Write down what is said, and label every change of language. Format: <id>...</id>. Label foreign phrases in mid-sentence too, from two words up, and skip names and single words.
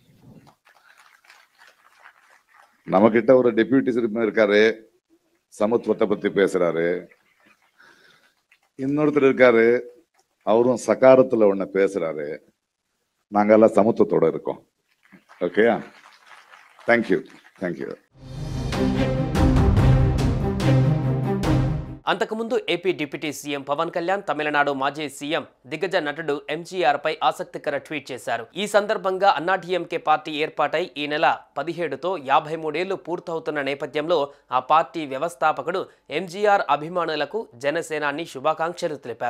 <ta>நம்ம கிட்ட ஒரு டெப்யூட்டி சிஎம் இருக்காரு, சமத்துவத்தை பத்தி பேசுறாரு. இன்னொருத்தர் இருக்காரு, அவரும் சகாரத்துல ஒண்ணு பேசுறாரு. நாங்க எல்லாம் சமத்துவத்தோட இருக்கோம். ஓகேயா?</ta> <en>thank you, thank you.</en> <te>అంతకుముందు ఏపీ డిప్యూటీ సీఎం పవన్ కళ్యాణ్ తమిళనాడు మాజీ సీఎం దిగ్గజ నటుడు ఎంజీఆర్ పై ఆసక్తికర ట్వీట్ చేశారు. ఈ సందర్భంగా అన్నాడీఎంకే పార్టీ ఏర్పాటై ఈ నెల 17తో 53 ఏళ్లు పూర్తవుతున్న నేపథ్యంలో ఆ పార్టీ వ్యవస్థాపకుడు ఎంజీఆర్ అభిమానులకు జనసేనాని శుభాకాంక్షలు తెలిపారు.</te>